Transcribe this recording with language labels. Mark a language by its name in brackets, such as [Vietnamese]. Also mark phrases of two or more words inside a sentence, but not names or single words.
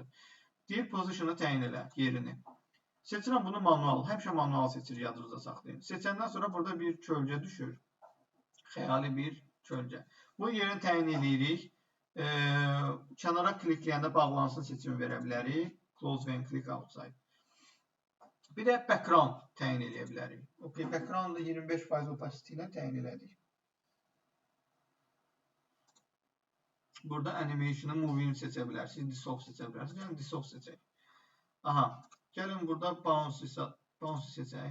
[Azerbaijani] Deyir position'ı təyin elə, yerini. Seçirəm bunu manual. Həmişə manual seçir, yadınızda saxlayın. Seçəndən sonra burada bir kölgə düşür. Xəyali bir kölgə. Bu yerini təyin edirik. Kənara klikləyəndə bağlansın seçimi verə bilərik. [English] Close when click outside. [Azerbaijani] Bir də background təyin edə bilərik. Okay, background-da 25% opacity ilə təyin elədik. Burada [English] animation'ı moving [Azerbaijani] seçə bilərsiniz, dissolve seçə bilərsiniz. Yəni dissolve seçək. Aha, gəlin burada bounce seçək.